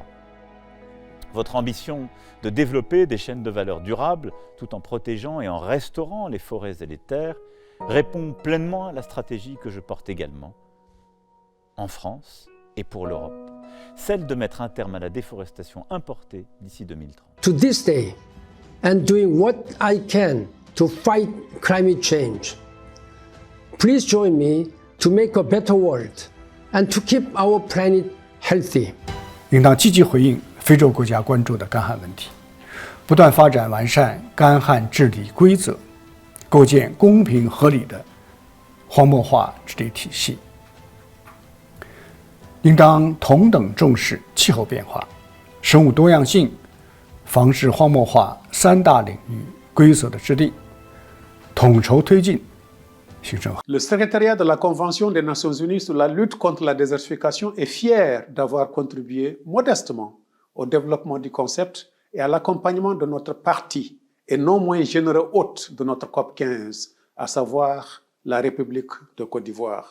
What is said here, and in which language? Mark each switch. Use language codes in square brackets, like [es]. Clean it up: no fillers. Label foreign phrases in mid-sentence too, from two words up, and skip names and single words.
[fr] Votre ambition de développer des chaînes de valeur durables tout en protégeant et en restaurant les forêts et les terres répond pleinement à la stratégie que je porte également en France et pour l'Europe, celle de mettre un terme à la déforestation importée d'ici 2030. [en] To this day, and doing what I can to fight climate change. Please join me to make a better world and to keep our planet healthy. [zh] 应当积极回应非洲国家关注的干旱问题，不断发展完善干旱治理规则，构建公平合理的荒漠化治理体系。应当同等重视气候变化、生物多样性、防治荒漠化三大领域规则的制定，统筹推进行政。 [fr] Le secrétariat de la Convention des Nations Unies sur la lutte contre la désertification est fier d'avoir contribué modestement au développement du concept et à l'accompagnement de notre parti et non moins généreux hôte de notre COP 15, à savoir la République de Côte d'Ivoire.